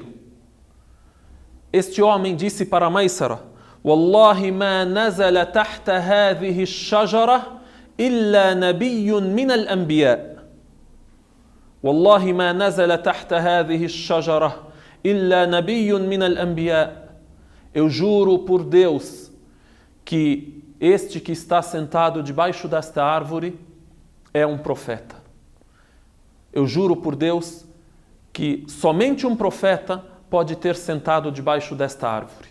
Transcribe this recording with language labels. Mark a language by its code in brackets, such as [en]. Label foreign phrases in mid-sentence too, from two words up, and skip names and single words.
[pt] Este homem disse para Maysara: [ar] والله ما نزل تحت هذه الشجرة إلا نبي من الأنبياء. والله ما نزل تحت هذه الشجرة إلا نبي من الأنبياء. [pt] Eu juro por Deus que este que está sentado debaixo desta árvore é um profeta. Eu juro por Deus que somente um profeta pode ter sentado debaixo desta árvore.